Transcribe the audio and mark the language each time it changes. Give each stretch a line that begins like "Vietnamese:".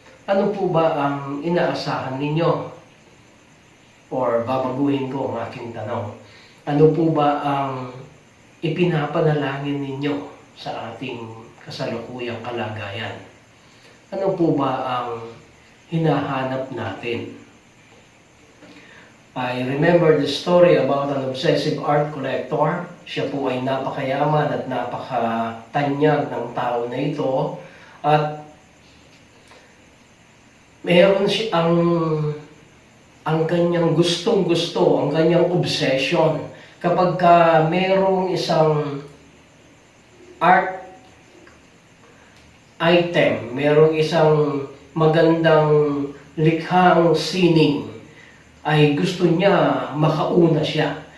Filipino: Ano po ba ang inaasahan ninyo? Or babaguhin ko ang aking tanong. Ano po ba ang ipinapanalangin ninyo sa ating kasalukuyang kalagayan? Ano po ba ang hinahanap natin?
English: I remember the story about an obsessive art collector.
Filipino: Siya po ay napakayaman at napakatanyag ng tao na ito. At meron siya ang kanyang gustong-gusto, ang kanyang obsession. Kapag merong isang art item, merong isang magandang likhang sining, ay gusto niya makauna siya.